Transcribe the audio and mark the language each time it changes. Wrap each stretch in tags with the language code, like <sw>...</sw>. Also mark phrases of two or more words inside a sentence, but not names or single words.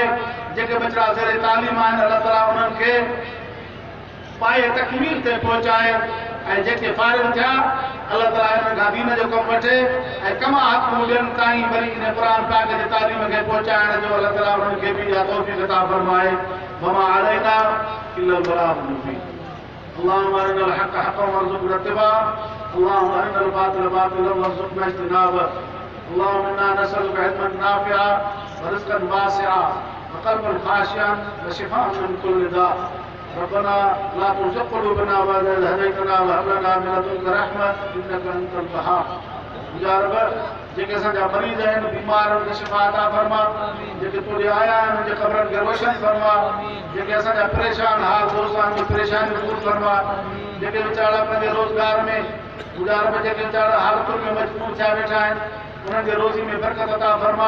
<sd>जेके बचड़ा ज़ेरे तालीम आहिनि अलाह ताला उन्हनि खे पाए तकमील ते पहुचाए ऐं जेके फारिग थिया अलाह ताला हिननि खां दीन जो कमु वठे ऐं कमा हक़ ॿियनि ताईं वरी इन क़ुरान पाक जे तालीम खे पहुचाइण जो अलाह ताला उन्हनि खे बि इहा तौफ़ीक़ अता फरमाए।</sd> <ar>وما علينا إلا البلاغ المبين. اللهم أرنا الحق حقا وارزقنا اتباعه، اللهم أرنا الباطل باطلا وارزقنا اجتنابه. اللهم إنا نسألك علما نافعا ورزقا واسعا وقلبا خاشعا وشفاء من كل داء. ربنا لا تزغ قلوبنا بعد إذ هديتنا وهب لنا من لدنك رحمة إنك أنت الوهاب.</ar> <sd>या रब जेके असांजा मरीज़ आहिनि, बीमार आहिनि, शिफ़ा अता फरमा। जेके तुर आया आहिनि उनजे क़बरनि खे रोशन फरमा। जेके असांजा परेशान हाल दोस्त आहिनि परेशानी दूर फरमा। जेके वीचारा पंहिंजे रोज़गार में, या रब जेके वीचारा हालतुनि में मजबूर थिया वेठा आहिनि उन्हनि जे रोज़ी में बरकत अता फरमा।</sd>